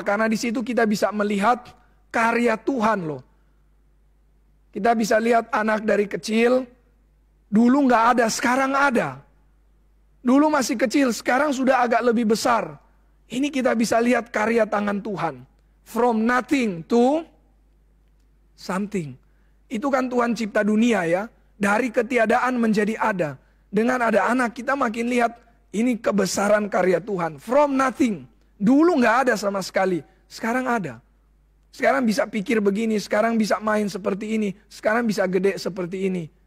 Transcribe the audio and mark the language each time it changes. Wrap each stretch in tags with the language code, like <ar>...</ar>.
<id>Karena di situ kita bisa melihat karya Tuhan loh. Kita bisa lihat anak dari kecil, dulu nggak ada, sekarang ada. Dulu masih kecil, sekarang sudah agak lebih besar. Ini kita bisa lihat karya tangan Tuhan.</id> <en>From nothing to something.</en> <id>Itu kan Tuhan cipta dunia ya. Dari ketiadaan menjadi ada. Dengan ada anak kita makin lihat ini kebesaran karya Tuhan.</id> <en>From nothing.</en> <id>Dulu nggak ada sama sekali. Sekarang ada. Sekarang bisa pikir begini. Sekarang bisa main seperti ini. Sekarang bisa gede seperti ini.</id>